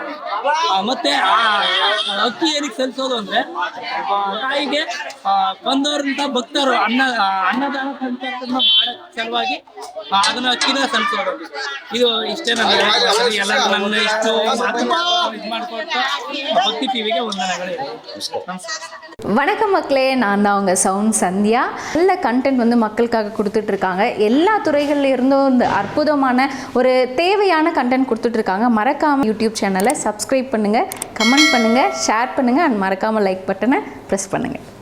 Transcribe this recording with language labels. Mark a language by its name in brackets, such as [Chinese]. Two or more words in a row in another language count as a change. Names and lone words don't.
[Kannada] ಮತ್ತೆ ಆ ಅಕ್ಕಿ ಏನಕ್ಕೆ ಸಲ್ಲಿಸೋದು ಅಂದ್ರೆ ತಾಯಿಗೆ ಬಂದವರಂತ ಭಕ್ತರು ಅನ್ನದಾನ ಮಾಡಕ್ ಸಲುವಾಗಿ ಅದನ್ನ ಅಕ್ಕಿನ ಸಲ್ಲಿಸೋದು. ಇದು ಇಷ್ಟೇ ನನಗೆ ಎಲ್ಲ ನನ್ನ ಇಷ್ಟು ಇದು ಮಾಡ್ಕೊಳ್ತಾ ಭಕ್ತಿ ಟಿವಿಗೆ ವಂದನೆಗಳು. [Tamil] வணக்கம் மக்களே, நான் தான் உங்கள் சவுண்ட் சந்தியா. நல்ல கண்டென்ட் வந்து மக்கள் மக்களுக்காக கொடுத்துட்ருக்காங்க. எல்லா துறைகள்ல இருந்தும் இந்த அற்புதமான ஒரு தேவையான கண்டென்ட் கொடுத்துட்ருக்காங்க. மறக்காமல் யூடியூப் சேனலை சப்ஸ்கிரைப் பண்ணுங்கள், கமெண்ட் பண்ணுங்கள், ஷேர் பண்ணுங்கள் அண்ட் மறக்காமல் லைக் பட்டனை ப்ரெஸ் பண்ணுங்கள்.